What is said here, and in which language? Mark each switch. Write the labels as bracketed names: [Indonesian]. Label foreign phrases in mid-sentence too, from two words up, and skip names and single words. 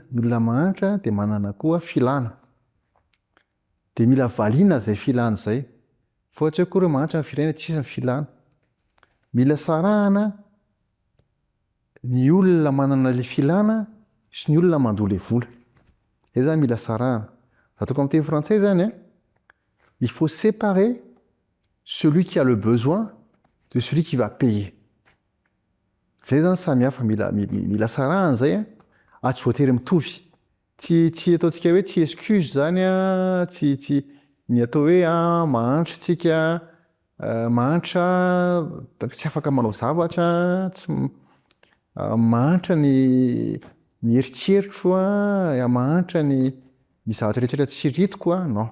[Malagasy] Ny olona mahantra dia manana koa filana, dia mila valiana zay filana zay. Fa tsy akory mahantra ny firenena tsisy ny filana. Mila sarahana ny olona manana le filana sy ny olona mandoha le vola. Izay zany mila sarahana. Ataoko amin'ny teny frantsay zany a, [French] il faut séparer celui qui a le besoin de celui qui va payer. [Malagasy] Zay zany samy hafa, mila sarahana zay a tsy voatery mitovy. Tsy ataontsika hoe tsy excuse zany a, tsy ny atao hoe mahantra tsika, mahantra tsy afaka manao zavatra, tsy mahantra ny eritreritro mahantra ny zavatra rehetra tsy ritiko non.